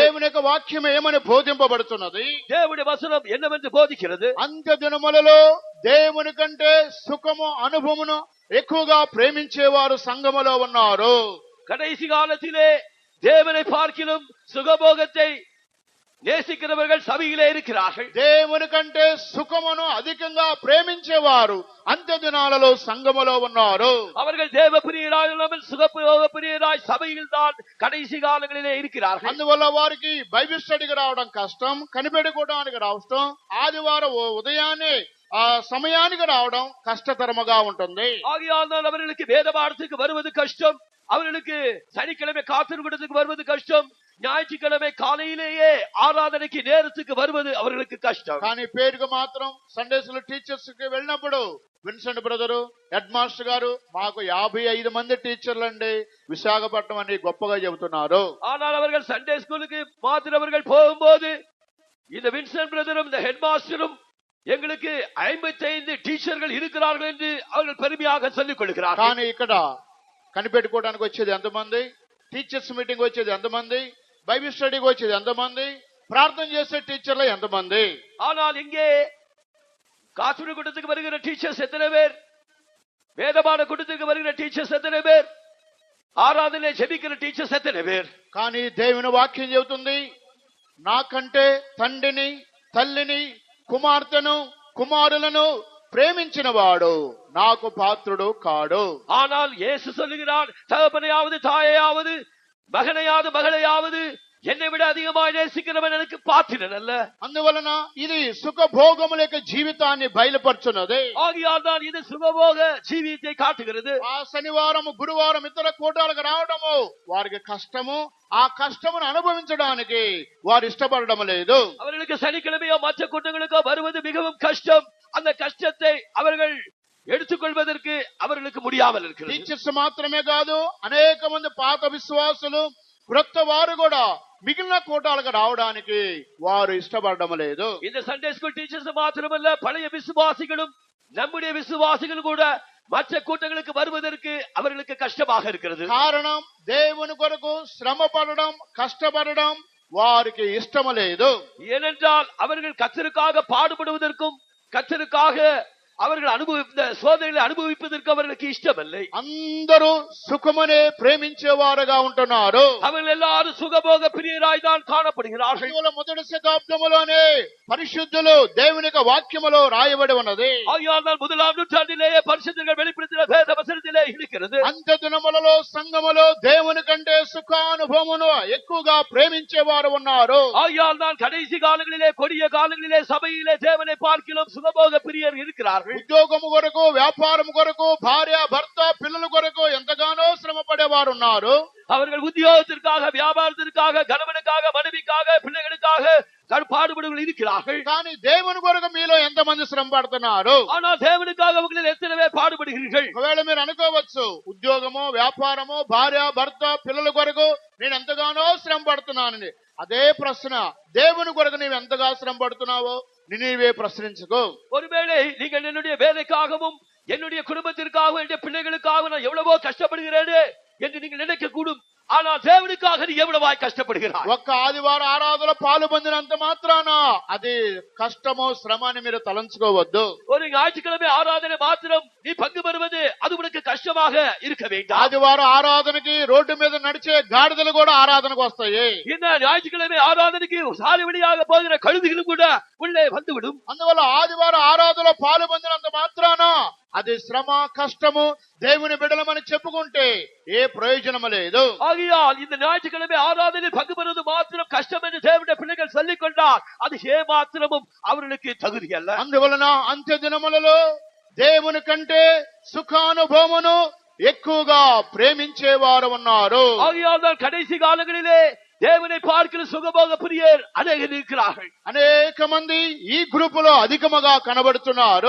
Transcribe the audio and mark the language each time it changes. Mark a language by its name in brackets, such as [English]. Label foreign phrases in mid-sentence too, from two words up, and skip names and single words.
[Telugu] దేవుని యొక్క వాక్యం ఏమని బోధింపబడుతున్నది? [Tamil] தேவனுடைய வசனம் என்னவென்று போதிக்கிறது? [Telugu] అంత్య దినములలో దేవుని కంటే సుఖము అనుభవమును ఎక్కువగా ప్రేమించేవారు సంఘములో ఉన్నారు. [Tamil] கடைசி காலத்திலே தேவனை பார்க்கிலும் சுகபோகத்தை நேசிக்கிறவர்கள் சபையிலே இருக்கிறார்கள். [Telugu] దేవుని కంటే సుఖమును అధికంగా ప్రేమించేవారు అంత్య దినాలలో సంఘములో ఉన్నారు. [Tamil] அவர்கள் தேவ பிரியராய் இல்லாமல் சுகபோக பிரியராய் சபையில் தான் கடைசி காலங்களிலே இருக்கிறார்கள். [Telugu] అందువల్ల వారికి [English] Bible study [Telugu] రావడం కష్టం, కనిపెట్టుకోవడానికి రావడం, ఆదివారం ఉదయాన్నే ఆ సమయానికి రావడం కష్టతరముగా ఉంటుంది. [Tamil] ஆகையால் தான் அவர்களுக்கு வேத பாடத்துக்கு வருவது கஷ்டம், அவர்களுக்கு சனிக்கிழமை காத்திருக்கிறதுக்கு வருவது கஷ்டம், ஞாயிற்றுக்கிழமை காலையிலேயே ஆராதனைக்கு நேரத்துக்கு வருவது அவர்களுக்கு கஷ்டம். [Telugu] కానీ పేరుకు మాత్రం [English] Sunday school teachers [Telugu] కి వెళ్ళినప్పుడు విన్సెంట్ బ్రదరు, [English] head master [Telugu] గారు, మాకు 55 మంది టీచర్లండి విశాఖపట్నం అని గొప్పగా చెబుతున్నారు. [Tamil] ஆனால் அவர்கள் [English] Sunday school [Tamil] மாத்திரம் அவர்கள் போகும்போது இந்த வின்சென்ட் பிரதரும் இந்த [English] head master [Tamil] எங்களுக்கு 55 டீச்சர்கள் இருக்கிறார்கள் என்று அவர்கள் பெருமையாக சொல்லிக் கொள்கிறார்கள். [Telugu] కానీ ఇక్కడ కనిపెట్టుకోవడానికి వచ్చేది ఎంతమంది? [English] teachers meeting [Telugu] వచ్చేది ఎంతమంది? [English] Bible study [Telugu] వచ్చేది ఎంతమంది? ప్రార్థన చేసే టీచర్లు ఎంతమంది? [Tamil] ஆனால் இங்கே காத்துரை கூட்டத்துக்கு வருகிற டீச்சர்ஸ் எத்தனை பேர்? வேதபாட கூட்டத்துக்கு வருகிற டீச்சர்ஸ் எத்தனை பேர்? ஆராதனையில் ஜெபிக்கிற டீச்சர்ஸ் எத்தனை பேர். [Telugu] కానీ దేవుని వాక్యం చెబుతుంది, నాకంటే తండ్రిని, తల్లిని, కుమార్తెను, కుమారులను ప్రేమించిన వాడు నాకు పాత్రుడు కాడు. [Tamil] ஆனால் இயேசு சொல்லுகிறார், தகப்பனையாவது தாயையாவது மகனையாவது மகளையாவது என்னை விட அதிகமாக நேசிக்கிறவன் எனக்கு பாத்திரன் அல்ல. [Telugu] అందువలన ఇది సుఖభోగముల యొక్క జీవితాన్ని బయలుపరుచున్నది. [Tamil] ஆகையால் தான் இது சுகபோக ஜீவியத்தை காட்டுகிறது. [Telugu] ఆ శనివారం గురువారం ఇతర కూటాలకు రావడము వారికి కష్టము, ఆ కష్టమును అనుభవించడానికి వారు ఇష్టపడడం లేదు. [Tamil] அவர்களுக்கு சனிக்கிழமையோ மற்ற கூட்டங்களுக்கோ வருவது மிகவும் கஷ்டம். அந்த கஷ்டத்தை அவர்கள் எடுத்துக்கொள்வதற்கு அவர்களுக்கு முடியாமல் இருக்கிறது. [Telugu] టీచర్స్ మాత్రమే కాదు, అనేక మంది పాత విశ్వాసులు, క్రొత్త వారు కూడా మిగిలిన కూటాలకు రావడానికి వారు ఇష్టపడడం లేదు. [Tamil] இந்த [English] Sunday school teachers [Tamil] மாத்திரமல்ல, பழைய விசுவாசிகளும் நம்முடைய விசுவாசிகள் கூட மற்ற கூட்டங்களுக்கு வருவதற்கு அவர்களுக்கு கஷ்டமாக இருக்கிறது. [Telugu] కారణం దేవుని కొరకు శ్రమ పడడం, కష్టపడడం వారికి ఇష్టం లేదు. [Tamil] ஏனென்றால் அவர்கள் கர்த்தருக்காக பாடுபடுவதற்கும் கர்த்தருக்காக அவர்கள் அனுபவித்த சோதனைகளை அனுபவிப்பதற்கு அவர்களுக்கு இஷ்டமில்லை. [Telugu] అందరూ సుఖమనే ప్రేమించేవారుగా ఉంటున్నారు. [Tamil] அவர்கள் எல்லாரும் சுகபோக பிரியராய் தான் காணப்படுகிறார்கள். [Telugu] అందువల్ల మొదటి శతాబ్దములోనే పరిశుద్ధులు దేవుని యొక్క వాక్యములో రాయబడి ఉన్నది. [Tamil] ஆகையால் முதலாம் நூற்றாண்டிலேயே பரிசுத்தர்கள் வெளிப்படுத்தின வேத வசனத்திலே இருக்கிறது. [Telugu] అంత్య దినములలో సంఘములో దేవుని కంటే సుఖానుభవమును ఎక్కువగా ప్రేమించేవారు ఉన్నారు. [Tamil] ஆகையால் தான் கடைசி காலங்களிலே கொடிய காலங்களிலே சபையிலே தேவனை பார்க்கிலும் சுகபோக பிரியர் இருக்கிறார்கள். [Telugu] ఉద్యోగము కొరకు, వ్యాపారం కొరకు, భార్య భర్త పిల్లల కొరకు ఎంతగానో శ్రమ పడేవారు ఉన్నారు. [Tamil] அவர்கள் உத்தியோகத்திற்காக, வியாபாரத்திற்காக, கணவனுக்காக, மனைவிக்காக, பிள்ளைகளுக்காக பாடுபடுகள் இருக்கிறார்கள். [Telugu] కానీ దేవుని కొరకు మీలో ఎంతమంది శ్రమ పడుతున్నారు? [Tamil] ஆனால் தேவனுக்காக உங்களில் எத்தனை பேர் பாடுபடுகிறீர்கள்? [Telugu] ఒకవేళ మీరు అనుకోవచ్చు, ఉద్యోగము, వ్యాపారము, భార్య భర్త పిల్లల కొరకు నేను ఎంతగానో శ్రమ పడుతున్నానని. అదే ప్రశ్న, దేవుని కొరకు నీవు ఎంతగా శ్రమ పడుతున్నావో నీవే ప్రశ్నించుకో. [Tamil] ஒருவேளை நீங்கள் என்னுடைய வேலைக்காகவும், என்னுடைய குடும்பத்திற்காகவும், என்னுடைய பிள்ளைகளுக்காகவும் நான் எவ்வளவோ கஷ்டப்படுகிறேனே என்று நீங்கள் நினைக்க கூடும். ஆனால் தேவனுக்காக நீ எவ்வளவாய் கஷ்டப்படுகிறாய்? [Telugu] ఒక్క ఆదివార ఆరాధనలో పాలు పొందినంత మాత్రాన అది కష్టమో శ్రమ అని మీరు తలంచుకోవద్దు. [Tamil] ஒரு ஞாயிற்றுக்கிழமை ஆராதனை மாத்திரம் நீ பங்கு பெறுவது அது உனக்கு கஷ்டமாக இருக்க வேண்டாம். [Telugu] ఆదివార ఆరాధనకి రోడ్డు మీద నడిచే గాడిదలు కూడా ఆరాధనకు వస్తాయి. [Tamil] இந்த ஞாயிற்றுக்கிழமை ஆராதனைக்கு சாலை வழியாக போகிற கழுதுகளும் கூட உள்ளே வந்துவிடும். [Telugu] అందువల్ల ఆదివార ఆరాధనలో పాలు పొందినంత మాత్రాన అది శ్రమ, కష్టము, దేవుని బిడ్డలమని చెప్పుకుంటే ఏ ప్రయోజనము లేదు. [Tamil] ஆகையால் இந்த ஞாயிற்றுக்கிழமை ஆராதனை பங்கு பெறுவது மாத்திரம் கஷ்டம் என்று தேவனுடைய பிள்ளைகள் சொல்லிக் கொண்டால் அது ஏமாத்திரமும் அவர்களுக்கு தகுதி அல்ல. [Telugu] అందువలన అంత్య దినములలో దేవుని కంటే సుఖానుభవమును ఎక్కువగా ప్రేమించేవారు ఉన్నారు. [Tamil] ஆகையால் தான் கடைசி காலங்களிலே தேவனை பார்க்கிற சுகபோக பிரியர் அநேகர் இருக்கிறார்கள். [Telugu] అనేక మంది ఈ గ్రూపులో అధికముగా కనబడుతున్నారు.